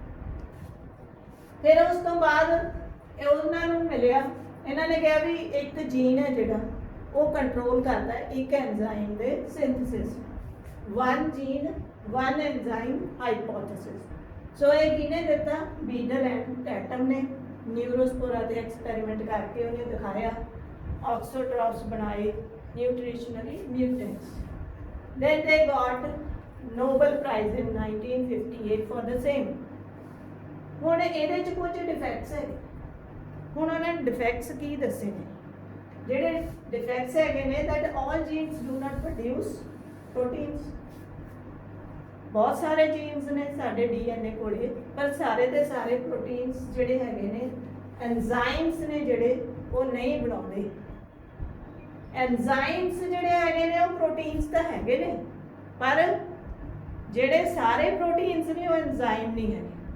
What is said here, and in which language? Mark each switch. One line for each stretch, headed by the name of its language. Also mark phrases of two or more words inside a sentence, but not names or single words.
Punjabi: ਫਿਰ ਉਸ ਤੋਂ ਬਾਅਦ ਉਹਨਾਂ ਨੂੰ ਮਿਲਿਆ, ਇਹਨਾਂ ਨੇ ਕਿਹਾ ਵੀ ਇੱਕ ਜੀਨ ਹੈ ਜਿਹੜਾ ਉਹ ਕੰਟਰੋਲ ਕਰਦਾ ਹੈ ਇੱਕ ਐਂਜ਼ਾਈਮ ਦੇ ਸਿੰਥੇਸਿਸ,
English: one gene one enzyme hypothesis.
Punjabi: ਸੋ ਇਹ ਕਿਹਨੇ ਦਿੱਤਾ? ਬੀਡਲ ਐਂਡ ਟੈਟਮ ਨੇ ਨਿਊਰੋਸਪੋਰਾ ਤੇ ਐਕਸਪੈਰੀਮੈਂਟ ਕਰਕੇ ਉਹਨੇ ਦਿਖਾਇਆ, ਆਕਸੋਟਰੋਪਸ ਬਣਾਏ,
English: nutritionally mutants। Then they got Nobel Prize in 1958 for the same।
Punjabi: ਹੁਣ ਇਹਦੇ 'ਚ ਕੁਝ ਡਿਫੈਕਟਸ ਹੈ, ਹੁਣ ਉਹਨਾਂ ਨੇ ਡਿਫੈਕਟਸ ਕੀ ਦੱਸੇ ਨੇ? ਜਿਹੜੇ ਡਿਫੈਕਟਸ ਹੈਗੇ ਨੇ
English: that all genes do not produce proteins।
Punjabi: ਬਹੁਤ ਸਾਰੇ ਜੀਨਸ ਨੇ ਸਾਡੇ ਡੀਐਨਏ ਕੋਲੇ, ਪਰ ਸਾਰੇ ਦੇ ਸਾਰੇ ਪ੍ਰੋਟੀਨਸ ਜਿਹੜੇ ਹੈਗੇ ਨੇ, ਐਂਜ਼ਾਈਮਸ ਨੇ ਜਿਹੜੇ ਉਹ ਨਹੀਂ ਬਣਾਉਂਦੇ। ਐਂਜ਼ਾਈਮਸ ਜਿਹੜੇ ਹੈਗੇ ਨੇ ਉਹ ਪ੍ਰੋਟੀਨਸ ਤਾਂ ਹੈਗੇ ਨੇ, ਪਰ ਜਿਹੜੇ ਸਾਰੇ ਪ੍ਰੋਟੀਨਸ ਨੇ ਉਹ ਐਂਜ਼ਾਈਮ ਨਹੀਂ ਹੈਗੇ।